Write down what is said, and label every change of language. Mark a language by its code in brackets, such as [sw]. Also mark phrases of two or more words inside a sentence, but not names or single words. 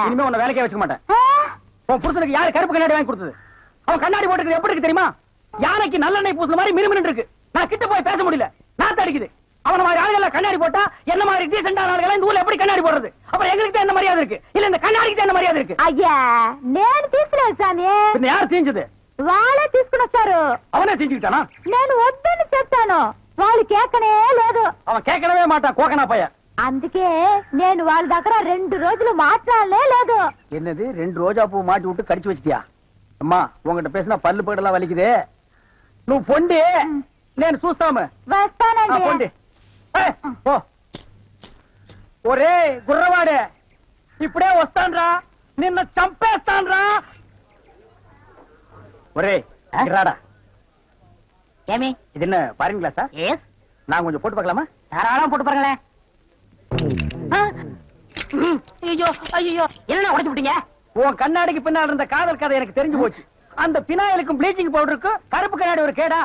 [ta] இனிமே உன்னை வேலைக்கே வச்சுக்க மாட்டேன். உன் புருஷனுக்கு யாரு கருப்பு கண்ணாடி வாங்கி கொடுத்தது? அவன் கண்ணாடி போட்டுக்கிறது எப்படி இருக்கு தெரியுமா? யானைக்கு நல்லெண்ணெய் பூசுன மாதிரி மினுமினு இருக்கு. நான் கிட்ட போய் பேச முடியல. நான் தடிக்குது. அவன மாதிரி ஆளுகள் கண்ணாடி போட்டா என்ன மாதிரி டீசென்டான ஆளுகள் இந்த ஊர்ல எப்படி கண்ணாடி போடுறது? அப்புறம் எங்களுக்கு என்ன மரியாதை இருக்கு? இல்ல இந்த கண்ணாடிக்கு என்ன மரியாதை இருக்கு? [te] అయ్యా నేను తీసుకున్నాను సామి. [ta] பின்ன யார் தீஞ்சது? [te] వాళ్ళే తీసుకునొచ్చారు. [ta] அவனே தீஞ்சுக்கிட்டானா? [te] నేను వద్దని చెప్తాను. వాళ్ళు కేకనే లేదు. [ta] அவன் கேட்கவே மாட்டான். கோகனா பைய. [te] అందుకే నేను వాళ్ళ దగ్గర 2 రోజులు మాట్లాడలే లేదు. [ta] என்னது 2 ரோஜா பூ மாட்டி விட்டு கடிச்சு வச்சிட்டியா? அம்மா உங்ககிட்ட பேசினா பல்லு படலாம் வலிக்குது. [te] నువ్వు పొండి నేను చూస్తాము. వస్తానండి. పొండి. ఓ ఒరే గుర్రవాడే ఇప్పుడే వస్తాన్రా, నిన్న చంపేస్తాన్రా. ఒరే రాడా. ஏமி [ta] இது என்ன பாருங்க கிளாஸா? [en] எஸ் [ta] நான் கொஞ்சம் போட்டு பார்க்கலாமா? தாராளம் போட்டு பாருங்களேன். ஐயோ ஐயோ என்ன உடைச்சு விட்டீங்க? உன் கண்ணாடிக்கு பின்னால் இருந்த காதல் கதை எனக்கு தெரிஞ்சு போச்சு. அந்த பினாயிலுக்கும் [en] bleaching powder [ta] கருப்பு கண்ணாடி ஒரு கேடா?